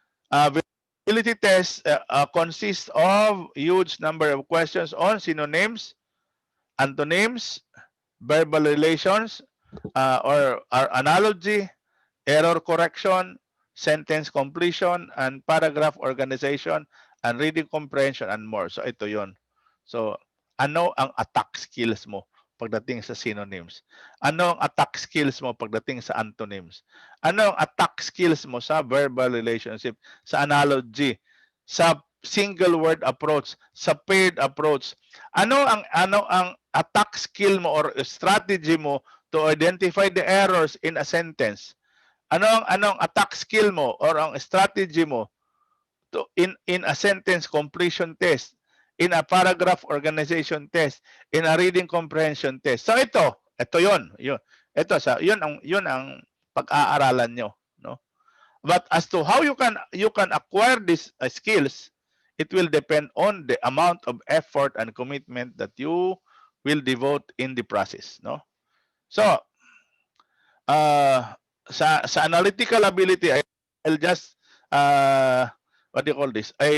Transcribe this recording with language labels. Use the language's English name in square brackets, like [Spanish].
[English] Ability test consists of huge number of questions on synonyms, antonyms, verbal relations, or analogy, error correction, sentence completion, and paragraph organization, and reading comprehension and more. [Filipino] So ito yon. So ano ang attack skills mo pagdating sa synonyms? Ano ang attack skills mo pagdating sa antonyms? Ano ang attack skills mo sa verbal relationship, sa analogy, sa single word approach, sa paired approach? Ano ang [English] attack skill mo or strategy mo to identify the errors in a sentence? Anong attack skill mo or ang strategy mo to in a sentence completion test, in a paragraph organization test, in a reading comprehension test? [Filipino] So ito 'yon, 'yun. Ito sa 'yun ang pag-aaralan nyo, no? [English] But as to how you can acquire these skills, it will depend on the amount of effort and commitment that you will devote in the process, no? So, sa analytical ability, I'll just what do you call this?